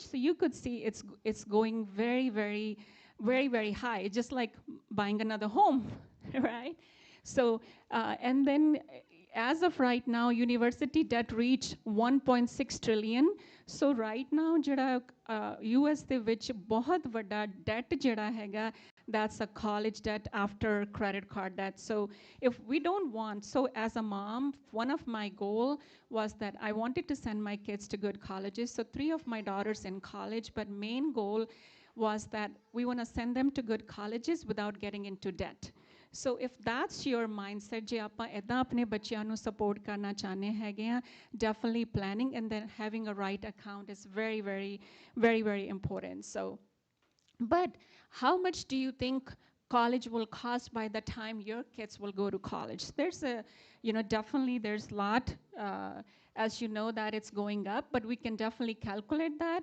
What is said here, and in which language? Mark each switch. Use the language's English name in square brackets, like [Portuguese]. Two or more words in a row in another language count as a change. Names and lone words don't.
[English] So you could see it's going very, very, very, very high, just like buying another home, right? So, and then as of right now, university debt reached 1.6 trillion. So right now, [Punjabi] jada US ਦੇ ਵਿੱਚ ਬਹੁਤ ਵੱਡਾ debt ਜਿਹੜਾ ਹੈਗਾ, [English] that's a college debt after credit card debt. So if we don't want, so as a mom, one of my goal was that I wanted to send my kids to good colleges. So 3 of my daughters in college, but main goal was that we want to send them to good colleges without getting into debt. So if that's your mindset, [Punjabi] ਜੇ ਆਪਾਂ ਇਦਾਂ ਆਪਣੇ ਬੱਚਿਆਂ ਨੂੰ support ਕਰਨਾ ਚਾਹਨੇ ਹੈਗੇ ਆ, [English] definitely planning and then having a right account is very, very, very, very important. So, but how much do you think college will cost by the time your kids will go to college? There's definitely there's a lot, as you know, that it's going up, but we can definitely calculate that.